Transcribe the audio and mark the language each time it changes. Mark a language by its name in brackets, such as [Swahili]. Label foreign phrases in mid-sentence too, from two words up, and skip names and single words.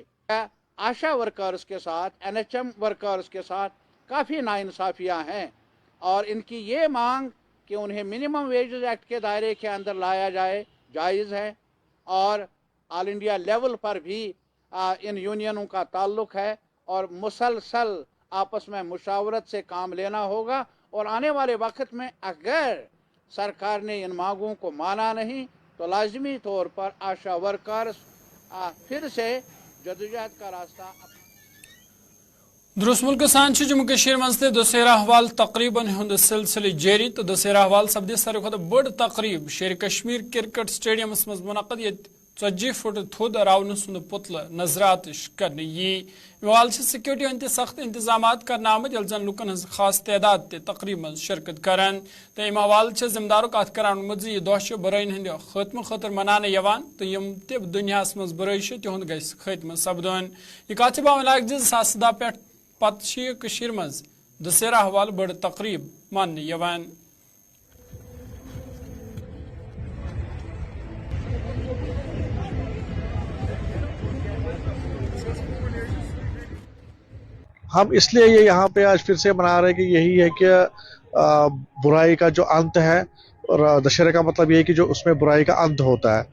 [English] ASHA workers [Hindi] के साथ, [English] NHM workers [Hindi] के साथ काफ़ी नाइंसाफ़ियाँ हैं, और इनकी ये मांग कि उन्हें [English] minimum wages act [Hindi] के दायरे के अंदर लाया जाए जायज़ है, और [English] all India level [Hindi] पर भी इन यूनियनों का ताल्लुक़ है, और मुसलसल आपस में मुशावरत से काम लेना होगा। और आने वाले वक्त में अगर सरकार ने इन मांगों को माना नहीं तो लाजमी तौर पर [English] ASHA workers [Hindi] फिर से जदोजहद का रास्ता। [Kashmiri] दुरुस्त मुल्क सान जम्मू कश्मीर मज दशहरा हवाल तकरीबन हुंद सिलसिले जारी। तो दशहरा हवाल सपदे सारे खुद बड़ तकरीब शेर कश्मीर क्रिकेट स्टेडियमस मज मुनक़द, ये 40 फुट थोद रावन सुंद पुतल नजरात करने हवाल सिक्योरिटी हंद सख्त इंतजाम करना आमद यल जन लुकन हज खास तादाद तकरीब मज शिरकत करान। तो अम हवाल जिम्मेदारों कत करान यह दह बुराइन हंद खत्म खतर मनाने यवान, तो यम त दुनिया मज बुराई तिहुंद गस खत्म सपदन। यह कत बावन 2017 पे पत मज दशहरा हवाल बड़ तकरीब मानने यवान। [Hindi] हम इसलिए ये यहाँ पे आज फिर से मना रहे हैं कि यही है कि बुराई का जो अंत है, और दशहरे का मतलब ये है कि जो उसमें बुराई का अंत होता है।